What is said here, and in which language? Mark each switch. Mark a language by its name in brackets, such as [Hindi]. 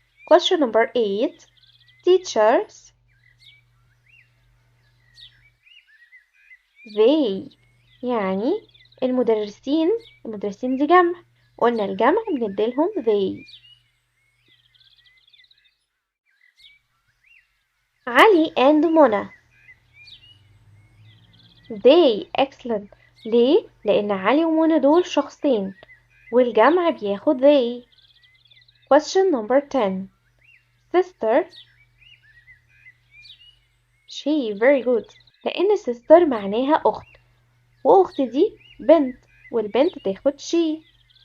[English] Question number 8. teachers [Arabic] they يعني المدرسين دي جمع، قلنا الجمع بنديلهم they. [English] Ali and Mona they excellent. [Arabic] ليه؟ لأن علي ومنى دول شخصين والجمع بياخد they. [English] Question number 10. Sister she very good [Arabic] لأن sister معناها أخت وأخت دي بنت والبنت تاخد she.